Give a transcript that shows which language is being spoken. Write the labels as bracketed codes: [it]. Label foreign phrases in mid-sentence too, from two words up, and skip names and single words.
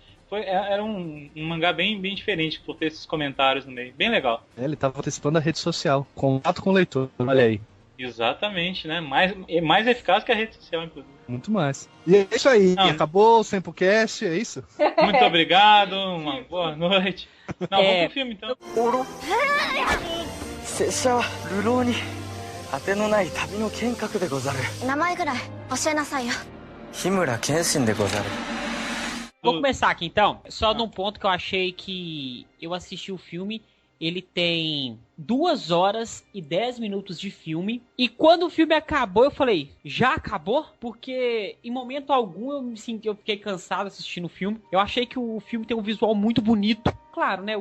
[pt] Era um mangá bem diferente por ter esses comentários no meio. Bem legal. Ele tava participando da rede social. Contato com o leitor, olha aí. Exatamente, né? Mais eficaz que a rede social, inclusive. Muito mais. E é isso aí. Acabou o Sempocast, é isso? Muito obrigado, uma boa noite. Não, vamos pro filme, então. [ja] 拙者は流浪に当てのない旅の剣客でござる。名前ぐらい教えなさいよ。日村謙信でござる。 [pt] Vou começar aqui então, só num ponto que eu achei que eu assisti o filme, ele tem 2 horas e 10 minutos de filme, e quando o filme acabou eu falei, já acabou? Porque em momento algum eu fiquei cansado assistindo o filme, eu achei que o filme tem um visual muito bonito, claro, né?